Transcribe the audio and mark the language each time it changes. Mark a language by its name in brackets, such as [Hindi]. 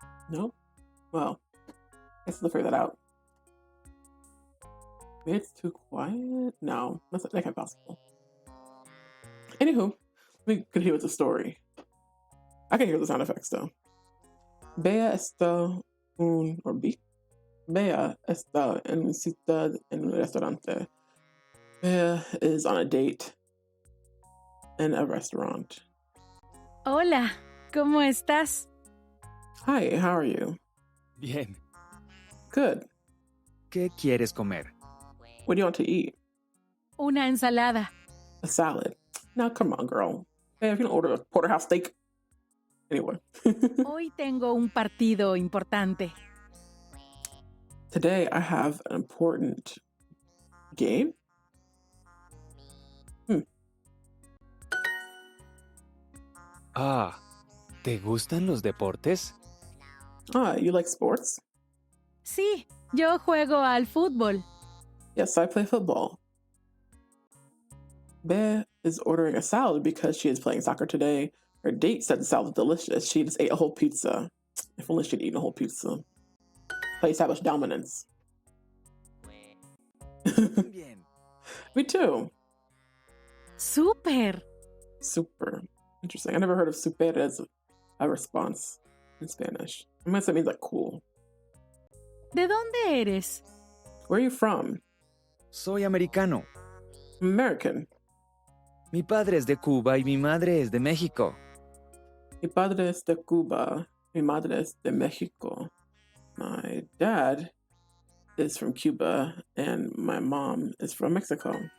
[English] Nope. Well, I guess I'll figure that out. Maybe it's too quiet? No, that can't be possible. Anywho, we continue with the story. I can hear the sound effects though. [Spanish] Bea está Bea está en cita en un restaurante. [English] Bea is on a date in a restaurant. [Spanish] Hola, ¿cómo estás? [English] Hi, how are you? [Spanish] Bien. [English] Good. [Spanish] ¿Qué quieres comer? [English] What do you want to eat? [Spanish] Una ensalada. [English] A salad. Now, come on, girl. Hey, if you don't order a porterhouse steak. Anyway. [Spanish] Hoy tengo un partido importante. [English] Today, I have an important game. [Spanish] Ah, ¿te gustan los deportes? [English] You like sports? [Spanish] Sí, yo juego al fútbol. [English] Yes, I play football. Bea is ordering a salad because she is playing soccer today. Her date said the salad was delicious. She just ate a whole pizza. If only she'd eaten a whole pizza. Play establish dominance. Me too. Super. Super. Interesting. I never heard of super as a response in Spanish. I guess that means like cool. [Spanish] ¿De dónde eres? [English] Where are you from? [Spanish] Soy americano. [English] American. [Spanish] Mi padre es de Cuba y mi madre es de México. Mi padre es de Cuba. Mi madre es de México. [English] My dad is from Cuba and my mom is from Mexico.